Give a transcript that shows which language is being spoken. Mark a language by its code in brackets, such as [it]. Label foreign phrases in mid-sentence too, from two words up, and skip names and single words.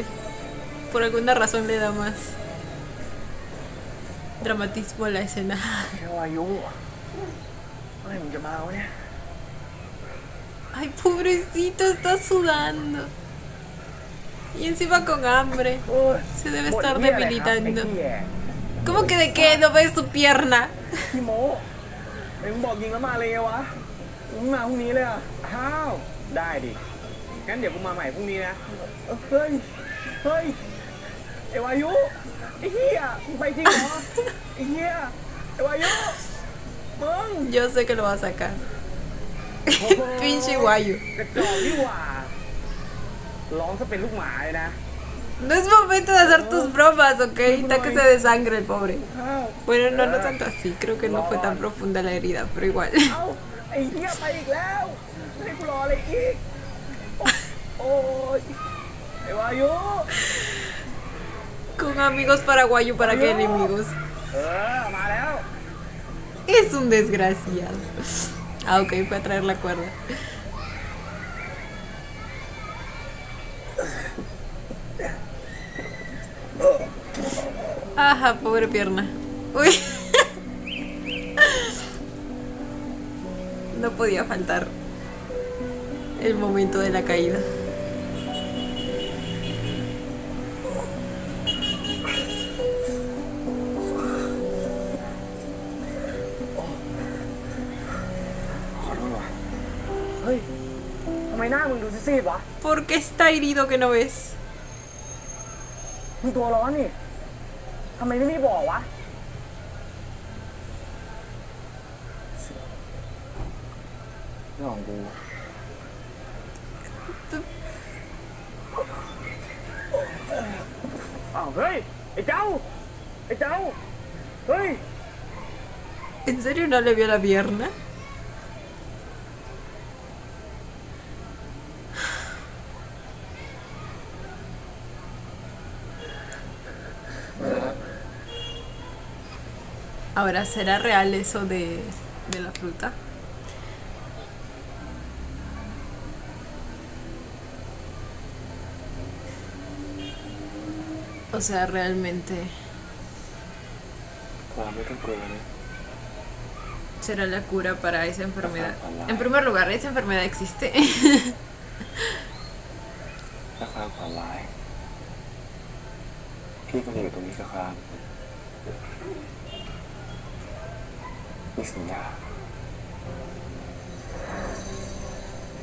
[es] Por alguna razón le da más dramatismo a la escena. [th] แค่วายุเฮ้ยมึงจะมาวะเนี่ย [es] Ay, pobrecito, está sudando. Y encima con hambre. [th] โอ้ย [es] Se debe [th] บ่น [es] estar [th] เหี้ยอะไรครับ [es] debilitando. [th] ไอ้เหี้ย [es] ¿Cómo que de qué? ¿No ves su pierna? [th] พี่โมไอ้มึงบอกยิงแล้วมาเลยไงวะมึงมาพรุ่งนี้เลยอ่ะอ้าวได้ดิ งั้นเดี๋ยวกูมาใหม่พรุ่งนี้นะ เฮ้ย เฮ้ย ไอ้วายุ ไอ้เหี้ยมึงไปจริงเหรอ ไอ้เหี้ย ไอ้วายุ มึง [es] Yo sé que lo va a sacar. Pinche guayo. [th] กระจอกนี่หว่า ร้องซะเป็นลูกหมาเลยนะ [es] No es momento de hacer tus bromas, ¿ok? Está que se desangre el pobre. [th] อ้าว [es] Bueno, no tanto así. Creo que no fue tan profunda la herida, pero igual. [th] เอ้า ไอ้เหี้ยไปอีกแล้วให้กูรออะไรอีก โอ้ย ไอ้วายุ [es] Con amigos paraguayos, ¿para qué enemigos? [th] มาแล้ว [es] Es un desgraciado. Ah, ok, fue a traer la cuerda. Ajá, pobre pierna. Uy. No podía faltar el momento de la caída. [th] Ơi, ทำไมหน้ามึงดูซีดๆวะ [es] ¿Por qué está herido que no ves? [th] มึงตัวร้อนนี่ทำไมไม่รีบบอกวะเรื่องของกูอ้าวเฮ้ย ไอ้เจ้า ไอ้เจ้า เฮ้ย [es] ¿En serio no le vio la pierna? Ahora, ¿será real eso de la fruta? O sea, realmente... ¿Será la cura para esa enfermedad? En primer lugar, ¿esa enfermedad existe? [th] ถ้าครามฝันร้ายพี่ก็จะอยู่ตรงนี้กับครามนี่สัญญา